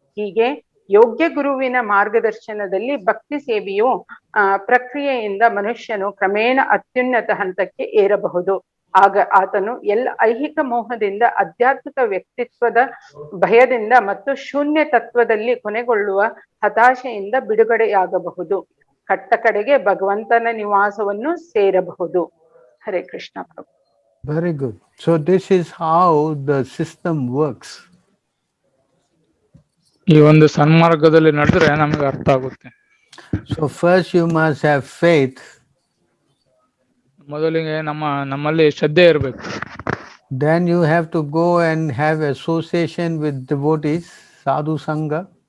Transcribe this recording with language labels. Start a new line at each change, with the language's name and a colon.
Kannada: ಹೀಗೆ ಯೋಗ್ಯ ಗುರುವಿನ ಮಾರ್ಗದರ್ಶನದಲ್ಲಿ ಭಕ್ತಿ ಸೇವೆಯು ಪ್ರಕ್ರಿಯೆಯಿಂದ ಮನುಷ್ಯನು ಕ್ರಮೇಣ ಅತ್ಯುನ್ನತ ಹಂತಕ್ಕೆ ಏರಬಹುದು. ಆಗ ಆತನು ಎಲ್ಲ ಐಹಿಕ ಮೋಹದಿಂದ, ಆಧ್ಯಾತ್ಮಿಕ ವ್ಯಕ್ತಿತ್ವದ ಭಯದಿಂದ ಮತ್ತು ಶೂನ್ಯ ತತ್ವದಲ್ಲಿ ಕೊನೆಗೊಳ್ಳುವ ಹತಾಶೆಯಿಂದ ಬಿಡುಗಡೆಯಾಗಬಹುದು. ಕಟ್ಟ ಕಡೆಗೆ ಭಗವಂತನ ನಿವಾಸವನ್ನು ಸೇರಬಹುದು. ಹರೇ ಕೃಷ್ಣ ಪ್ರಭು.
English: Very good. So this is how the system works.
Kannada: ಈ ಒಂದು ಸನ್ಮಾರ್ಗದಲ್ಲಿ ನಡೆದ್ರೆ ನಮಗೆ ಅರ್ಥ ಆಗುತ್ತೆ.
English: So first you must have faith.
Kannada: ಮೊದಲಿಗೆ ನಮ್ಮಲ್ಲಿ ಶ್ರದ್ಧೆ ಇರಬೇಕು.
English: Then you have to go and have association with devotees, sadhu sangha.